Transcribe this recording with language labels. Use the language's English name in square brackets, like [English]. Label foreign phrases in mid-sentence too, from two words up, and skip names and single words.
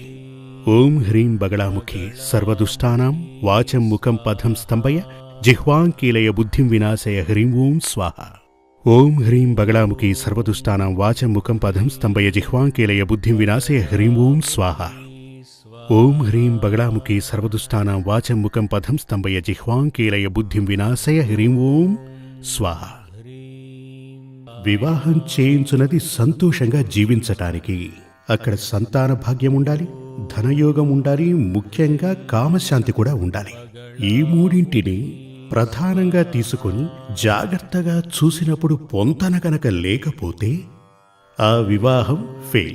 [Sanskrit] ओं ह्रीं बगलामुखी सर्वदुष्टानां वाचं मुखं पदं स्तंभय जिह्वां कीलय बुद्धिं विनाशय ह्रीं ओं स्वाहा। ओं ह्रीं बगलामुखी सर्वदुष्टानां वाचं मुखं पदं स्तंभय जिह्वां कीलय बुद्धिं विनाशय ह्रीं ओं स्वाहा। ओं ह्रीं बगलामुखी सर्वदुष्टानां वाचं मुखं पदं स्तंभय जिह्वां कीलय बुद्धिं विनाशय ह्रीं ओं स्वाहा। [Telugu] వివాహం చేయించున్నది సంతోషంగా జీవించటానికి. అక్కడ సంతాన భాగ్యం ఉండాలి, ధనయోగం ఉండాలి, ముఖ్యంగా కామశాంతి కూడా ఉండాలి. ఈ మూడింటిని ప్రధానంగా తీసుకొని జాగ్రత్తగా చూసినప్పుడు పొంతన కనుక లేకపోతే ఆ వివాహం ఫెయిల్.